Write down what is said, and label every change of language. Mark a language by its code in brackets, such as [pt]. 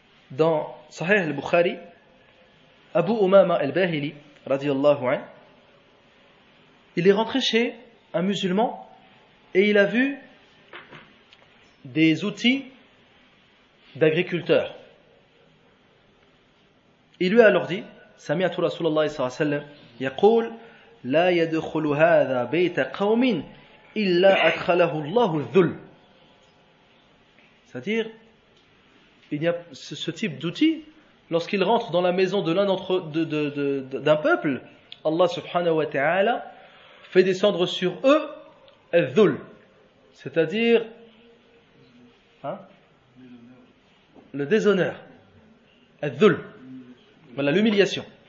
[fr] Dans Sahih al-Bukhari, Abu Umama al-Bahili, radiyallahu anhu, il est rentré chez un musulman et il a vu des outils d'agriculteurs. Il lui a alors dit, [ar] سمعت رسول الله صلى الله عليه وسلم يقول لا يدخل هذا بيت قوم إلا أدخله الله الذل. [fr] C'est-à-dire, il y a ce type d'outil, lorsqu'il rentre dans la maison de l'un d'un peuple, Allah subhanahu wa ta'ala fait descendre sur eux al-dhul, c'est-à-dire le déshonneur, al-dhul, voilà, l'humiliation.